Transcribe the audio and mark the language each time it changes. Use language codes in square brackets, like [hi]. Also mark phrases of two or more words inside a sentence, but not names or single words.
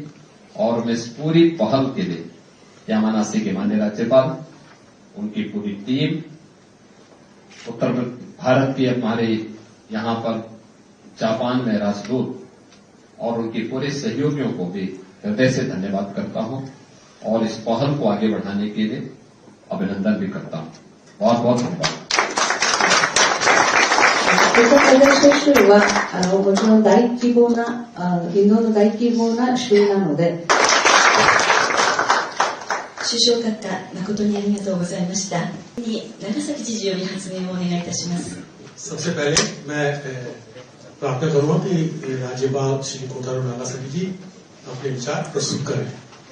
[hi] और मैं इस पूरी पहल के लिए यामानासी के माननीय राज्यपाल, उनकी पूरी टीम, उत्तर भारत की हमारे यहां पर जापान में राजदूत और उनके पूरे सहयोगियों को भी हृदय से धन्यवाद करता हूं और इस पहल को आगे बढ़ाने के लिए अभिनंदन भी करता हूं। बहुत बहुत धन्यवाद। [ja] ウタタデシュ州はもちろん大規模なインドの大規模な州なので、首相閣下、誠にありがとうございました。に長崎知事より発言をお願いいたします。 [hi] सबसे पहले मैं प्रार्थना करूंगा कि राज्यपाल श्री कोटारू नागासाकी जी अपने विचार प्रस्तुत करें।